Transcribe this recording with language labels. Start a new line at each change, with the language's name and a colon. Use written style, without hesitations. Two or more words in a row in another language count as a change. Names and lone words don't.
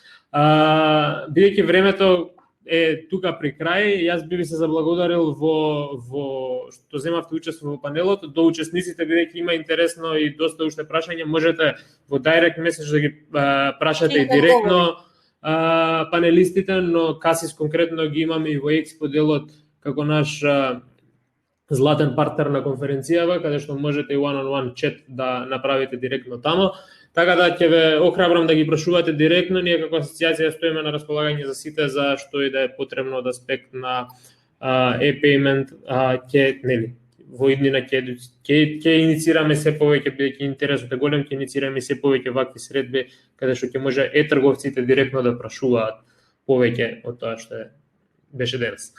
Macedonian: Бидејќи времето е тука при крај, јас би ви се заблагодарил во што земавте учество во панелот, до учесниците бидејќи има интересно и доста уште прашања, можете во директ меседж да ги прашате и директно панелистите, но Касис конкретно ги имаме и во експо делот како наш златен партнер на конференцијава, каде што можете и one-on-one чат да направите директно тамо. Така да ќе ве охрабрам да ги прашувате директно, ние како асоцијација стоиме на располагање за сите за што и да е потребно од аспект на e-payment, ќе нели во иднина ќе инициираме се повеќе, бидејќи интересот е голем, ќе инициираме се повеќе вакви средби каде што ќе може трговците директно да прашуваат повеќе од тоа што беше денес.